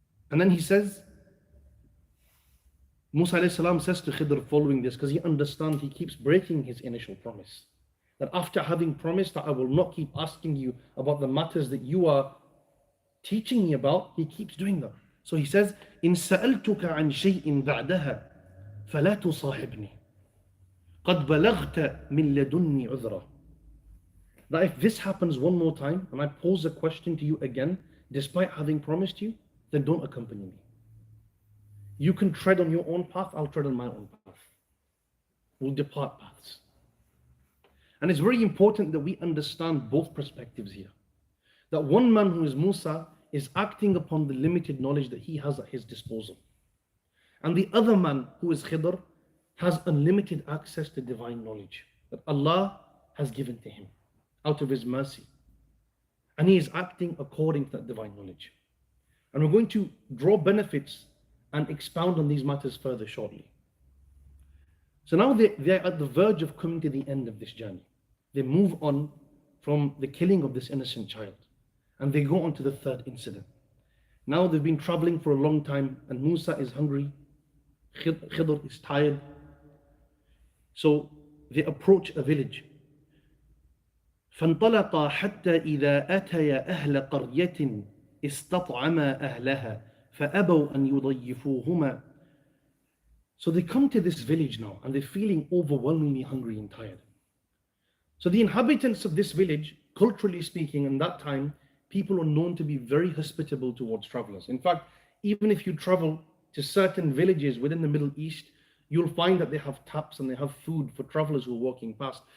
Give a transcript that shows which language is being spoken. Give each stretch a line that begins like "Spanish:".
English: And then he says, Musa alayhi salam says to Khidr following this, because he understands he keeps breaking his initial promise. That after having promised that I will not keep asking you about the matters that you are teaching me about, he keeps doing that. So he says,
Arabic: إن سألتك عن شيء بعدها فلا تصاحبني قد بلغت من لدني عذرا.
English: That if this happens one more time and I pose a question to you again, despite having promised you, then don't accompany me. You can tread on your own path, I'll tread on my own path. We'll depart paths. And it's very important that we understand both perspectives here. That one man who is Musa is acting upon the limited knowledge that he has at his disposal. And the other man who is Khidr has unlimited access to divine knowledge that Allah has given to him out of His mercy. And he is acting according to that divine knowledge. And we're going to draw benefits and expound on these matters further shortly. So now they're at the verge of coming to the end of this journey. They move on from the killing of this innocent child. And they go on to the third incident. Now they've been traveling for a long time and Musa is hungry. Khidr is tired. So they approach a village.
Arabic: فانطلقا حتى إذا أتيا أهل قرية استطعما أهلها فأبوا أن يضيفوهما.
English: So they come to this village now and they're feeling overwhelmingly hungry and tired. So the inhabitants of this village, culturally speaking, in that time, people are known to be very hospitable towards travelers. In fact, even if you travel to certain villages within the Middle East, you'll find that they have taps and they have food for travelers who are walking past.